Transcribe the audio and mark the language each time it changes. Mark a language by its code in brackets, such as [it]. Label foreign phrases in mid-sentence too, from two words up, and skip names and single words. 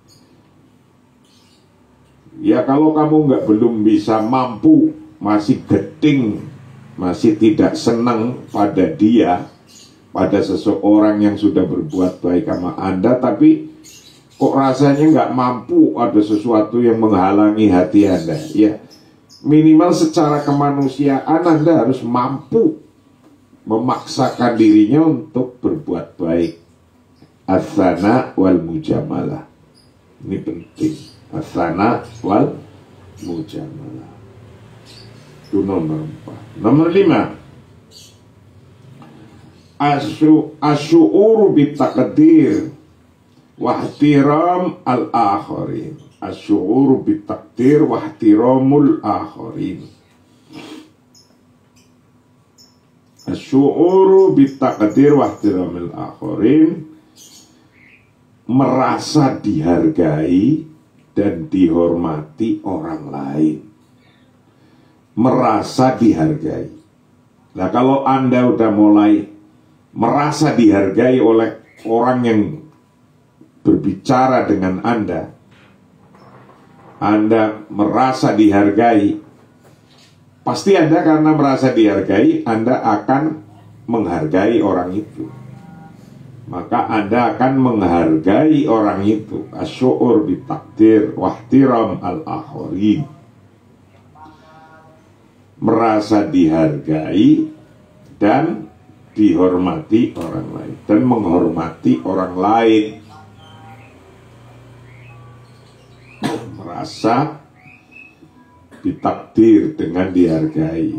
[id] Ya kalau kamu belum bisa mampu, masih geding, masih tidak senang pada dia, pada seseorang yang sudah berbuat baik sama Anda, tapi kok rasanya nggak mampu, ada sesuatu yang menghalangi hati Anda, ya minimal secara kemanusiaan Anda harus mampu memaksakan dirinya untuk berbuat baik. [ar] الثناء والمجاملة. [id] Ini penting. [ar] الثناء والمجاملة. [id] Itu nomor 4. Nomor 5. [ar] الشعور بتقدير واحترام الآخرين. الشعور بتقدير واحترام الآخرين. الشعور بتقدير واحترام الآخرين, [id] merasa dihargai dan dihormati orang lain. Merasa dihargai. Nah, kalau Anda udah mulai merasa dihargai oleh orang yang berbicara dengan Anda merasa dihargai, pasti Anda karena merasa dihargai, Anda akan menghargai orang itu. Maka Anda akan menghargai orang itu. [ar] الشعور بتقدير واحترام الآخرين. [id] Merasa dihargai dan dihormati orang lain, dan menghormati orang lain. Merasa ditakdir dengan dihargai.